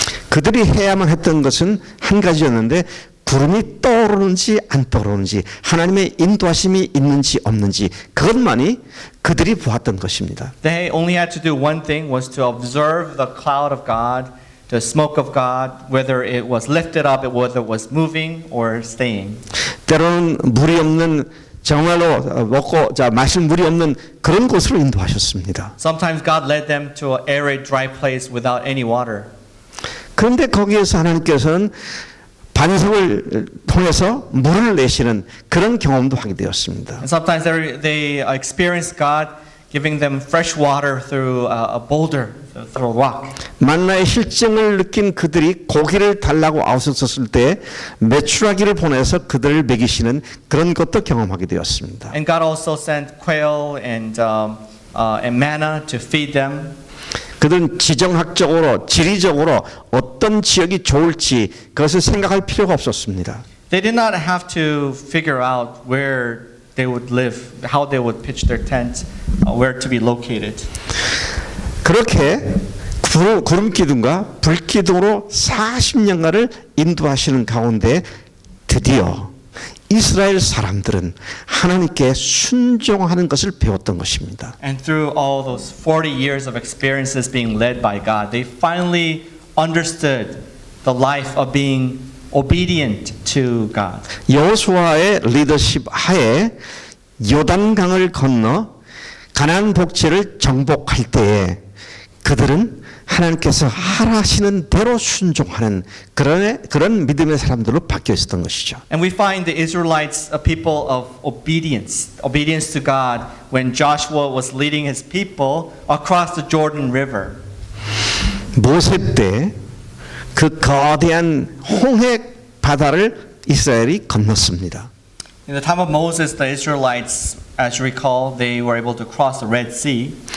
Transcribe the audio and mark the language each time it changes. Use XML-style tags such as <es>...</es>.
<ko>그들이 해야만 했던 것은 한 가지였는데 구름이 떠오르는지 안 떠오르는지 하나님의 인도하심이 있는지 없는지 그것만이 그들이 보았던 것입니다.</ko> <en>They only had to do one thing, was to observe the cloud of God, the smoke of God, whether it was lifted up, whether it was moving or staying.</en> <ko>때로는 물이 없는 정말로 마실 물이 없는 그런 곳으로 인도하셨습니다.</ko> <en>Sometimes God led them to an arid, dry place without any water.</en> <ko>그런데 거기에서 하나님께서는 반석을 통해서 물을 내시는 그런 경험도 하게 되었습니다.</ko> <en>And sometimes they experienced God giving them fresh water through a boulder, through a rock.</en> <ko>만나의 실증을 느낀 그들이 고기를 달라고 아우성었을 때 메추라기를 보내서 그들을 먹이시는 그런 것도 경험하게 되었습니다.</ko> <en>And God also sent quail and manna to feed them.</en> <ko>그들은 지정학적으로 지리적으로 어떤 지역이 좋을지 그것을 생각할 필요가 없었습니다.</ko> <en>They did not have to figure out where they would live, how they would pitch their tents, where to be located.</en> <ko>그렇게 구름 기둥과 불 기둥으로 40년간을 인도하시는 가운데 드디어 이스라엘 사람들은 하나님께 순종하는 것을 배웠던 것입니다.</ko> <en>And through all those 40 years of experiences being led by God, they finally understood the life of being obedient to God.</en> <ko>여호수아의 리더십 하에 요단강을 건너 가나안 복지를 정복할 때에 그들은 하나님께서 하라 하시는 대로 순종하는 그런 믿음의 사람들로 바뀌어 있었던 것이죠.</ko> <en>And we find the Israelites a people of obedience to God when Joshua was leading his people across the Jordan River.</en> <ko>모세 때 그 거대한 홍해 바다를 이스라엘이 건넜습니다.</ko> <en>In the time of Moses, the Israelites, as you recall, they were able to cross the Red Sea.</en>